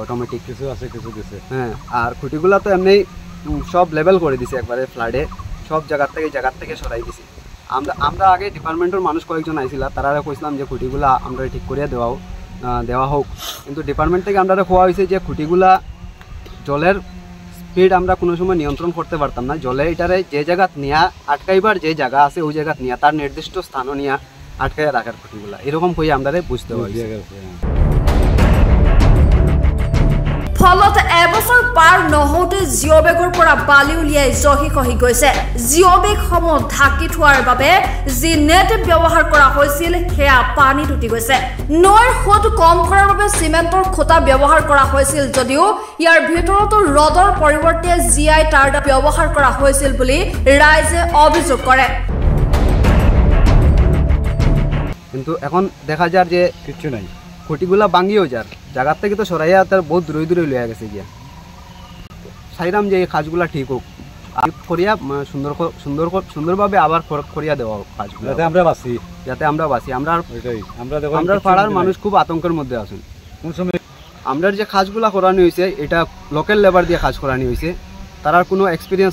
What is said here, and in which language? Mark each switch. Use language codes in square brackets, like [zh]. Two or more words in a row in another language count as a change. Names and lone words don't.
[bn] অটোমেটিক কিছু আছে কিছু দিছে হ্যাঁ আর খুঁটিগুলা তো এমনি সব লেভেল করে দিছে একবারে ফ্লাডে সব জায়গার থেকে সরাই দিছে আমরা আগে ডিপার্টমেন্টের মানুষ কয়েকজন আইছিল তারা কইছিলাম যে খুঁটিগুলা আমরা ঠিক করিয়া দেওয়া হোক কিন্তু ডিপার্টমেন্ট থেকে আমরা কোয়া হয়েছে যে খুঁটিগুলা জলের স্পিড আমরা কোনো সময় নিয়ন্ত্রণ করতে পারতাম না জলে এটারে যে জায়গা নিয়ে আটকাইবার যে জায়গা আছে ওই জায়গা নিয়ে তার নির্দিষ্ট স্থানও নিয়ে আটকাইয়া রাখার খুঁটিগুলা এরকম করে আমরা বুঝতে পারি [as] ফলত এবছৰ পাৰ নহওঁতে জিঅ'বেগৰ পৰা বালি উলিয়াই জহি খহি গৈছে জিঅ'বেগসমূহ ঢাকি থোৱাৰ বাবে যি নেট ব্যৱহাৰ কৰা হৈছিল সেয়া পানী উটি গৈছে নৈৰ সোঁত কম কৰাৰ বাবে চিমেণ্টৰ খুঁটা ব্যৱহাৰ কৰা হৈছিল যদিও ইয়াৰ ভিতৰতো ৰডৰ পৰিৱৰ্তে জিআই তাঁৰ ব্যৱহাৰ কৰা হৈছিল বুলি ৰাইজে অভিযোগ কৰে [bn] কিন্তু এখন দেখা যায় যে কিছু নাই খুঁটিগুলা ভাঙিয়েও যার জায়গার থেকে তো সরাইয়া তার বহুত দূরে লইয়া গেছে গিয়া চাইলাম যে এই কাজগুলা ঠিক হোক করিয়া সুন্দরভাবে আবার করিয়া দেওয়া হোক কাজগুলো যাতে আমরা বাঁচি আমরা পাড়ার মানুষ খুব আতঙ্কের মধ্যে আছেন আমরা যে কাজগুলা করানো হয়েছে এটা [en] local labour [bn] দিয়ে কাজ করানো হয়েছে তার কোনো এক্সপিরিয়েন্স